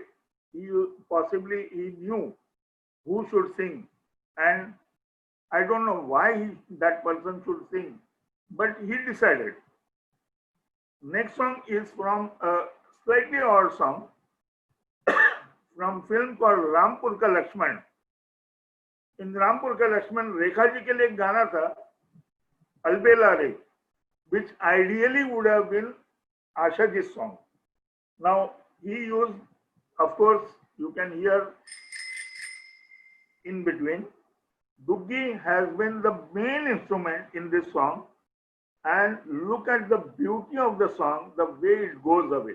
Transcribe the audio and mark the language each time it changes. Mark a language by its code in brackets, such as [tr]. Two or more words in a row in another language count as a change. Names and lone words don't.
[en] He knew who should sing, and I don't know why that person should sing, but he decided. Next song is from a slightly odd song from film called Rampur Ka Lakshman. In Rampur Ka Lakshman, [hi] रेखा जी के लिए एक गाना था, [en] Albela Re, which ideally would have been Asha ji's song. Now he used, of course, you can hear in between. Duggi has been the main instrument in this song, and look at the beauty of the song, the way it goes away.